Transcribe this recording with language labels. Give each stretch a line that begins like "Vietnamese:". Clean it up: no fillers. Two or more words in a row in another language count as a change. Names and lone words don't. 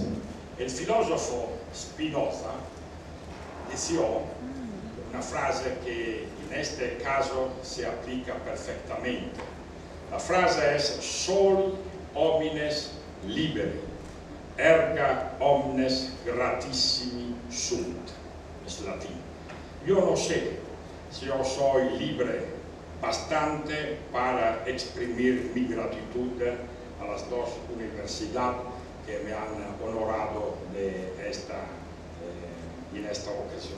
Spanish: El filósofo Spinoza decía una frase que en este caso se aplica perfectamente. La frase es
Latin: "Soli homines liberi, erga omnes gratissimi sunt",
Spanish: es latín. Yo no sé si yo soy libre bastante para exprimir mi gratitud a las dos universidades que me han honorado en esta ocasión.